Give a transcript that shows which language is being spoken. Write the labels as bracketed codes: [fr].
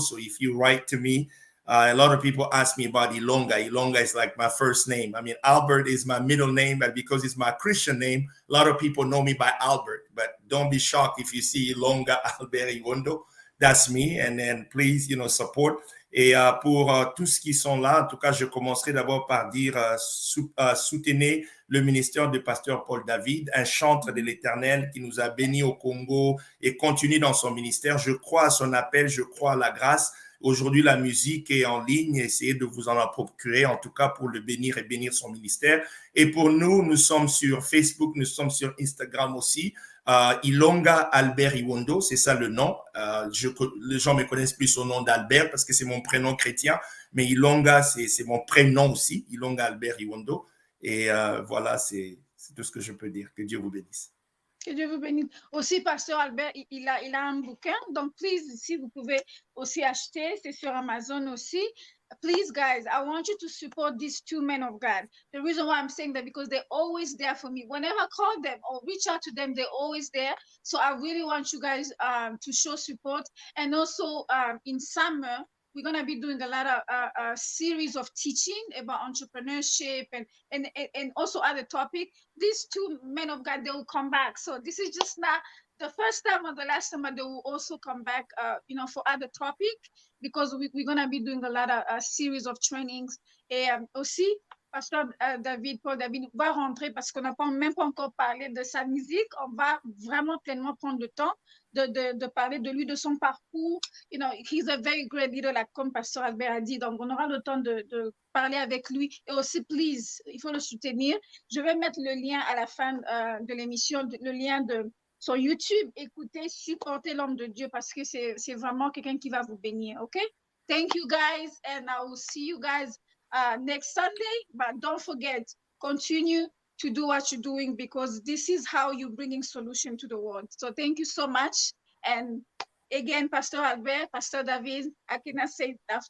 [en] So if you write to me, a lot of people ask me about Ilonga. Ilonga is like my first name. I mean, Albert is my middle name, but because it's my Christian name, a lot of people know me by Albert. But don't be shocked if you see Ilonga Albert Iwondo. That's me. And then please, support. [fr] Et pour tous qui sont là, en tout cas, je commencerai d'abord par dire soutenez le ministère du pasteur Paul David, un chantre de l'Éternel qui nous a bénis au Congo et continue dans son ministère. Je crois à son appel, je crois à la grâce. Aujourd'hui, la musique est en ligne. Essayez de vous en procurer, en tout cas pour le bénir et bénir son ministère. Et pour nous, nous sommes sur Facebook, nous sommes sur Instagram aussi. Ilonga Albert Iwondo, c'est ça le nom. Les gens me connaissent plus au nom d'Albert parce que c'est mon prénom chrétien, mais Ilonga, c'est mon prénom aussi, Ilonga Albert Iwondo. Et voilà, c'est tout ce que je peux dire. Que Dieu vous bénisse. Que Dieu vous bénisse. Aussi, Pasteur Albert, il a un bouquin. Donc, please, si vous pouvez aussi acheter, c'est sur Amazon aussi. [en] Please, guys, I want you to support these two men of God. The reason why I'm saying that, because they're always there for me. Whenever I call them or reach out to them, they're always there. So I really want you guys to show support. And also, in summer, we're going to be doing a lot of a series of teaching about entrepreneurship and also other topic. These two men of God, they will come back. So this is just not the first time or the last time, but they will also come back, for other topic, because we're going to be doing a lot of a series of trainings. [fr] Et aussi, Pasteur David, Paul David va rentrer parce qu'on n'a même pas encore parlé de sa musique. On va vraiment pleinement prendre le temps de parler de lui, de son parcours. [en] He's a very great leader, like [fr] comme Pasteur Albert a dit. Donc, on aura le temps de parler avec lui. Et aussi, please, il faut le soutenir. Je vais mettre le lien à la fin de l'émission, le lien de sur YouTube. Écoutez, supportez l'homme de Dieu parce que c'est vraiment quelqu'un qui va vous bénir. [en] OK? Thank you, guys. And I will see you guys next Sunday. But don't forget, continue to do what you're doing, because this is how you're bringing solution to the world. So thank you so much. And again, Pastor Albert, Pastor David, I cannot say enough.